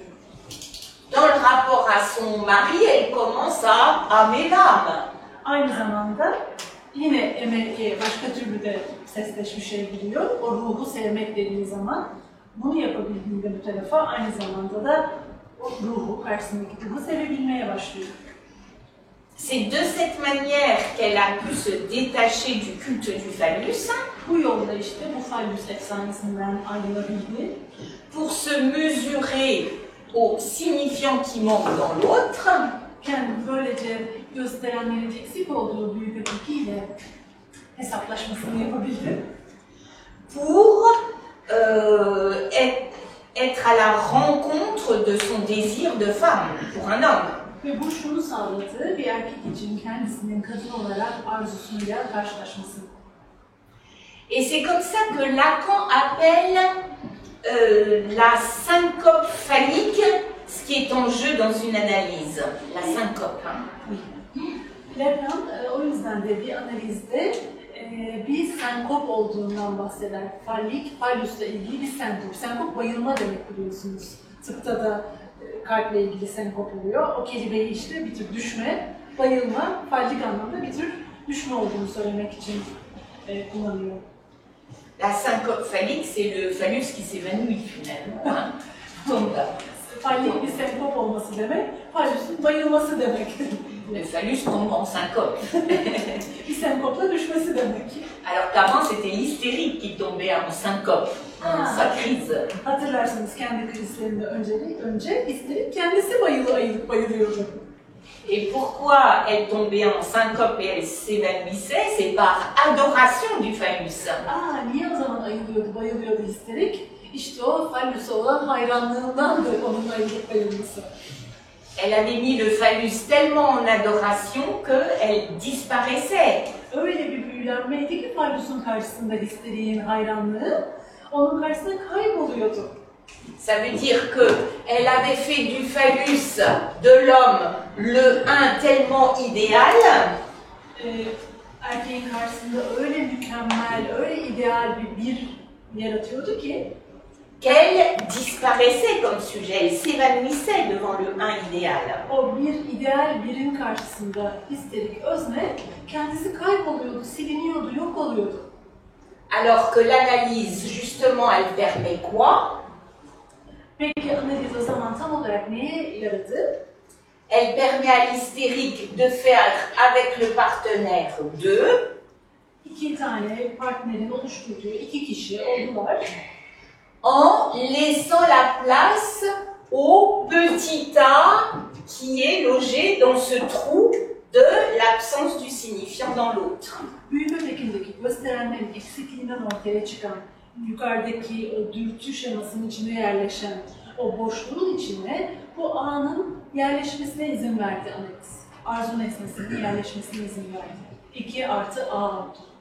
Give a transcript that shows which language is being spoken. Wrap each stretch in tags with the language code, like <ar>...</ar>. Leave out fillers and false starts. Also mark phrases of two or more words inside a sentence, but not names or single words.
<fr>Dans le rapport à son mari, elle commence à aimer l'âme.</fr> <tr>Aynı zamanda yine emeğe başka türlü de sesleşmiş şey biliyor. O ruhu sevmek dediği zaman bunu yapabildiğinde bu tarafa aynı zamanda da o ruhu, karşısındaki ruhu sevebilmeye başlıyor.</tr> <fr>C'est de cette manière qu'elle a pu se détacher du culte du phallus</fr> <tr>Bu yolla işte bu fallus efsanesinden ayrılabildi.</tr> <fr>pour se mesurer au signifiant qui manque dans l'autre</fr> <tr>Kendini böylece gösterenlerin eksik olduğu büyük ötekiyle hesaplaşmasını yapabildi.</tr> <fr>pour être à la rencontre de son désir de femme pour un homme.</fr> <tr>Ve bu şunu sağladı, bir erkek için kendisinin kadın olarak arzusuyla karşılaşması.</tr> <fr>Et c'est comme ça que Lacan appelle la syncope phallique, ce qui est en jeu dans une analyse. La syncope.</fr> <tr>Lacan o yüzden de bir analizde bir senkop olduğundan bahseder. Fallik, fallusla ilgili bir senkop. Senkop bayılma demek biliyorsunuz. Tıpta da kalple ilgili senkop oluyor. O kelimeyi işte bir tür düşme, bayılma, fallik anlamda bir tür düşme olduğunu söylemek için kullanıyor.</tr> <fr>La syncope phallique, c'est le phallus qui s'évanouit finalement. Donc,</fr> <tr>Fallik bir senkop olması demek, fallusun bayılması demek.</tr> <fr>le phallus tombe en syncope.</fr> <tr>Bir senkopla düşmesi demek.</tr> <fr>Alors qu'avant, c'était l'hystérique qui tombait en syncope, en sa crise.</fr> <tr>Hatırlarsanız kendi krizlerinde önce isterik kendisi bayılıyordu.</tr> <fr>Et pourquoi elle tombait en syncope et elle s'évanouissait? C'est par adoration du phallus.</fr> <tr>Niye o zaman bayılıyordu isterik? İşte o fallusa olan hayranlığındandır onun ayılıp bayılması.</tr> <fr>Elle avait mis le phallus tellement en adoration qu'elle disparaissait.</fr> <tr>Öyle bir büyülenmeydi ki fallusun karşısında histeriğin hayranlığı onun karşısında kayboluyordu.</tr> <fr>Ça veut dire qu'elle avait fait du phallus de l'homme le un tellement idéal</fr> <tr>Erkeğin karşısında öyle mükemmel, öyle ideal bir yaratıyordu ki</tr> <fr>qu'elle disparaissait comme sujet, elle s'évanouissait devant le un idéal.</fr> <tr>o bir ideal birin karşısında histerik özne kendisi kayboluyordu, siliniyordu, yok oluyordu.</tr> <fr>Alors que l'analyse, justement, elle permet quoi?</fr> <tr>Peki analiz o zaman tam olarak neye yaradı?</tr> <fr>Elle permet à l'hystérique de faire avec le partenaire deux.</fr> <tr>İki tane partnerin oluşturduğu iki kişi oldular.</tr> <fr>En laissant la place au petit a qui est logé dans ce trou de l'absence du signifiant dans l'autre.</fr> <tr>Büyük ötekindeki gösterenlerin eksikliğinden ortaya çıkan, yukarıdaki o dürtü şemasının içine yerleşen o boşluğun içine bu A'nın yerleşmesine izin verdi analiz. Arzu nesnesinin yerleşmesine izin verdi. 2 artı A oldu.</tr>